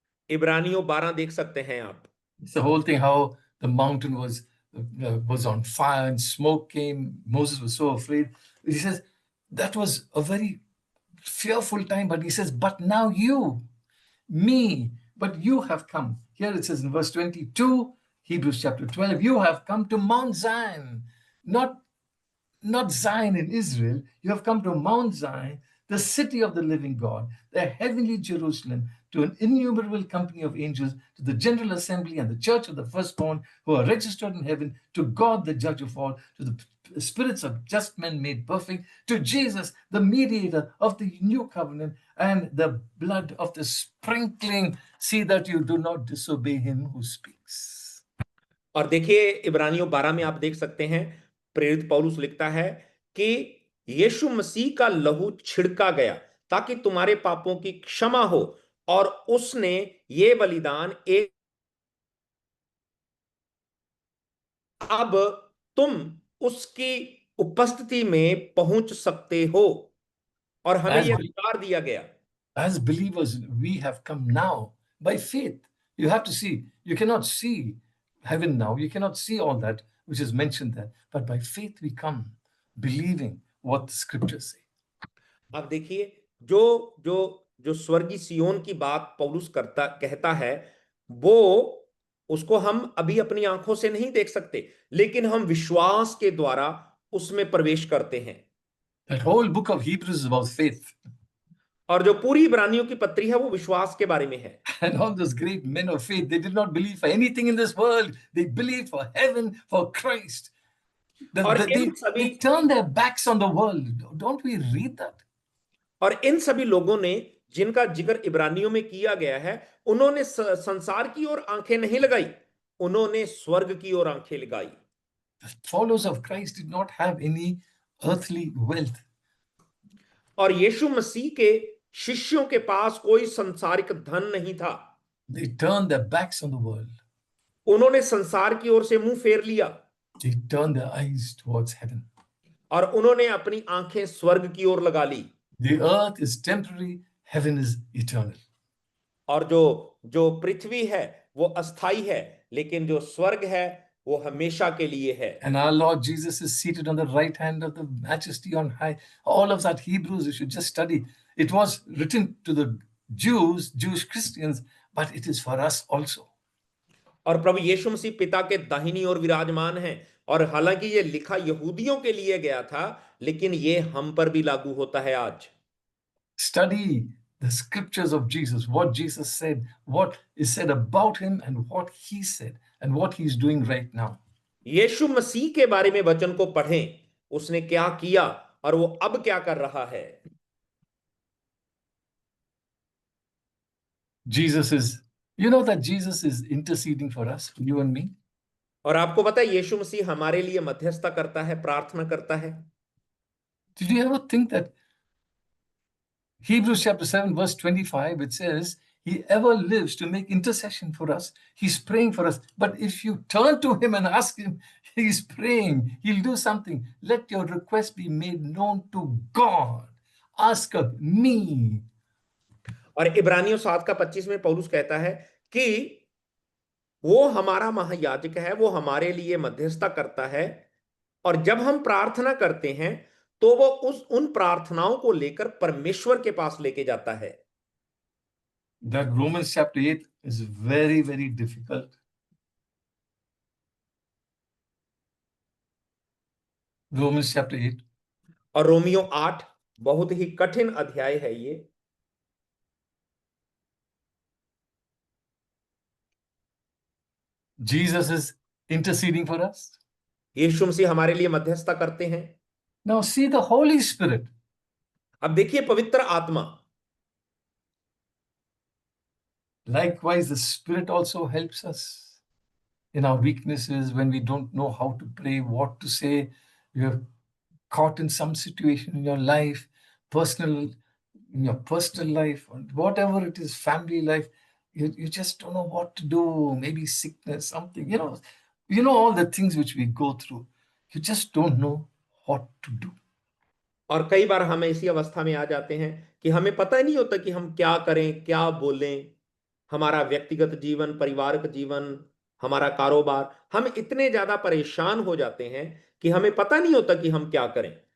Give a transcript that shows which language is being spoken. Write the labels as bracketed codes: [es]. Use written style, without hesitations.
[hi] इब्रानियों 12 देख सकते हैं आप। [en] It's the whole thing, how the mountain was on fire and smoke came. Moses was so afraid. He says, that was a very fearful time, but he says, but now you, me, but you have come. Here it says in verse 22, Hebrews chapter 12, you have come to Mount Zion, not Zion in Israel. You have come to Mount Zion, the city of the living God, the heavenly Jerusalem, to an innumerable company of angels, to the general assembly and the church of the firstborn who are registered in heaven, to God the judge of all, to the spirits of just men made perfect, to Jesus, the mediator of the new covenant, and the blood of the sprinkling. See that you do not disobey him who speaks. [hi] और देखिए, इब्रानियों 12 में आप देख सकते हैं, प्रेरित पौलुस लिखता है कि यीशु मसीह का लहू छिड़का गया ताकि तुम्हारे पापों की क्षमा हो, और उसने ये बलिदान एक, अब तुम उसकी उपस्थिति में पहुंच सकते हो, और हमें यह अधिकार दिया गया। [en] As believers, we have come now by faith. You have to see, you cannot see heaven now, you cannot see all that which is mentioned there, but by faith we come, believing what the scriptures say. [hi] अब देखिए, जो स्वर्गीय सियोन की बात पौलुस कहता है, वो उसको हम अभी अपनी आंखों से नहीं देख सकते, लेकिन हम विश्वास के द्वारा उसमें प्रवेश करते हैं। [en] That whole book of Hebrews is about faith. [hi] और जो पूरी इब्रानियों की पत्री है वो विश्वास के बारे में है। [en] And all those great men of faith, they did not believe for anything in this world. They believed for heaven, for Christ. They turned their backs on the world. Don't we read that? [hi] और इन सभी लोगों ने जिनका जिक्र इब्रानियों में किया गया है, उन्होंने संसार की ओर आंखें नहीं लगाई, उन्होंने स्वर्ग की ओर आंखें लगाई। [en] The followers of Christ did not have any earthly wealth. [hi] और यीशु मसीह के शिष्यों के पास कोई संसारिक धन नहीं था। [en] They turned their backs on the world. [hi] उन्होंने संसार की ओर से मुंह फेर लिया [en] They turned their eyes towards heaven. [hi] और उन्होंने अपनी आंखें स्वर्ग की ओर लगा ली। [en] The earth is temporary, heaven is eternal. [hi] और जो पृथ्वी है वो अस्थाई है, लेकिन जो स्वर्ग है वो हमेशा के लिए है। [en] And our Lord Jesus is seated on the right hand of the majesty on high. All of that Hebrews, you should just study. It was written to the Jews, Jewish Christians, but it is for us also. [hi] और प्रभु यीशु मसीह पिता के दाहिनी ओर विराजमान है, और हालांकि ये लिखा यहूदियों के लिए गया था, लेकिन ये हम पर भी लागू होता है आज। [en] Study the scriptures of Jesus, what Jesus said, what is said about him, and what he said, and what he's doing right now. [hi] यीशु मसीह के बारे में वचन को पढ़ें, उसने क्या किया और वो अब क्या कर रहा है। [en] Jesus is, you know that Jesus is interceding for us, you and me. [hi] और आपको पता है यीशु मसीह हमारे लिए मध्यस्थता करता है, प्रार्थना करता है। [en] Did you ever think that Hebrews chapter 7 verse 25, it says, he ever lives to make intercession for us. He's praying for us. But if you turn to him and ask him, he's praying, he'll do something. Let your request be made known to God. Ask of me. [hi] और इब्रानियों 7:25 में पौलुस कहता है कि वो हमारा महायाजक है, वो हमारे लिए मध्यस्थता करता है, और जब हम प्रार्थना करते हैं तो वो उन प्रार्थनाओं को लेकर परमेश्वर के पास लेके जाता है। [en] That Romans chapter 8 is very, very difficult. Romans chapter 8. [hi] और रोमियो 8 बहुत ही कठिन अध्याय है ये। [en] Jesus is interceding for us. [hi] यीशु मसीह हमारे लिए मध्यस्थता करते हैं। [en] Now see the Holy Spirit. [hi] अब देखिए पवित्र आत्मा। [en] Likewise, the Spirit also helps us in our weaknesses when we don't know how to pray, what to say. You're caught in some situation in your life, in your personal life, or whatever it is, family life. You just don't know what to do. Maybe sickness, something. You know all the things which we go through. You just don't know what to do. [hi] और कई बार हम ऐसी अवस्था में आ जाते हैं कि हमें पता ही नहीं होता कि हम क्या करें, क्या बोलें। हमारा व्यक्तिगत जीवन, पारिवारिक जीवन, हमारा कारोबार, हम इतने ज्यादा परेशान हो जाते हैं कि हमें पता नहीं होता कि हम क्या करें।